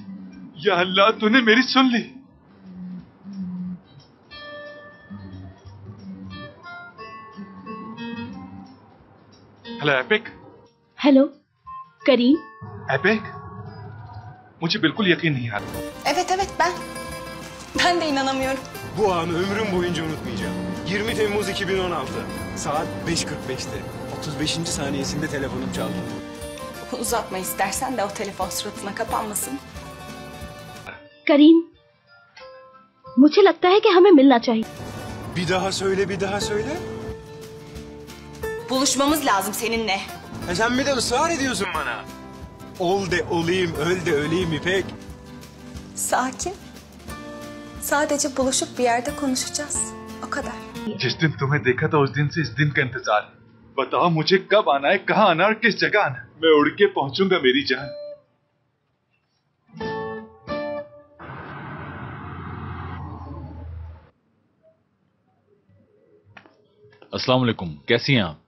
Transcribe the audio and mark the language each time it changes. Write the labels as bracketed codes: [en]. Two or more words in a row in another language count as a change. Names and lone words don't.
[hi] या अल्लाह, तूने मेरी सुन ली। हेलो एपिक। हेलो करीम। [tr] एपिक, muçi bilkul yakın değil yani. Evet ben. Ben de inanamıyorum. Bu anı ömrüm boyunca unutmayacağım. 20 Temmuz 2016. Saat 5:45'te. 35. saniyesinde telefonum çaldı. Uzatma istersen de o telefon suratına kapanmasın. [hi] करीम, मुझे लगता है कि हमें मिलना चाहिए। [tr] Bir daha söyle, bir daha söyle. Buluşmamız lazım seninle. Sen bir de ısrar ediyorsun bana. Ol de olayım, öl de öleyim İpek. Sakin. Sadece buluşup bir yerde konuşacağız. O kadar. [hi] जिस दिन तुम्हें देखा था उस दिन से इस दिन का इंतजार है। बताओ मुझे कब आना है, कहाँ आना और किस जगह आना। मैं उड़ के पहुंचूंगा मेरी जान। अस्सलाम वालेकुम, कैसी हैं आप?